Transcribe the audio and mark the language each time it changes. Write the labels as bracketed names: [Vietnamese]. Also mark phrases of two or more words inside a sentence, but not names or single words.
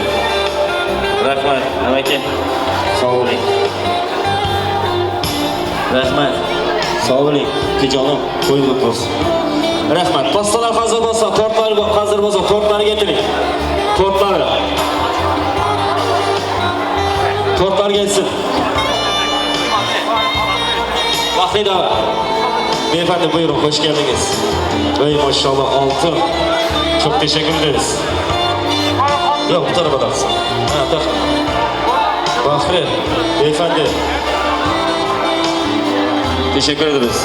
[Uzbek] Rahmat, amaki. Sog' bo'ling. Rahmat. Sog' bo'ling, kijonim, qo'yib bo'lsin. Rahmat. Pastalar hozir bo'lsa, tortlar hozir bo'lsa, tortlarni keltiring. [Turkish] Tortlar gelsin. Vahida. Beyefendi buyurun, hoş geldiniz. Ey maşallah altın. Çok teşekkür ederiz. Yok bu tarafa taksın. Ha tak. Bahri, beyefendi. Teşekkür ederiz.